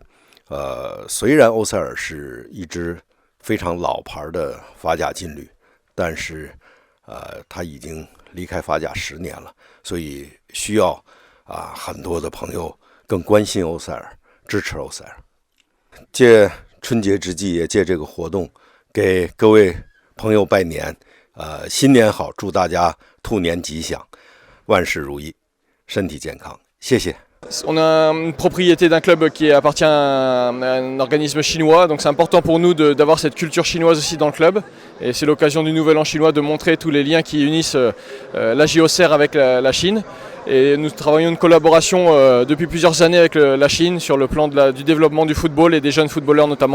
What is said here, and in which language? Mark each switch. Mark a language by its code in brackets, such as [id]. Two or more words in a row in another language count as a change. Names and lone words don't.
[zh] 虽然欧塞尔是一支非常老牌的法甲劲旅，但是他已经离开法甲10年了，所以需要很多的朋友更关心欧塞尔，支持欧塞尔。借春节之际，也借这个活动给各位朋友拜年，新年好，祝大家兔年吉祥，万事如意，身体健康，谢谢。 [fr] On a une propriété d'un club qui appartient à un organisme chinois, donc c'est important pour nous d'avoir cette culture chinoise aussi dans le club. Et c'est l'occasion du Nouvel An chinois de montrer tous les liens qui unissent l'AJ Auxerre avec la Chine. Et nous travaillons une collaboration depuis plusieurs années avec la Chine sur le plan du développement du football et des jeunes footballeurs notamment.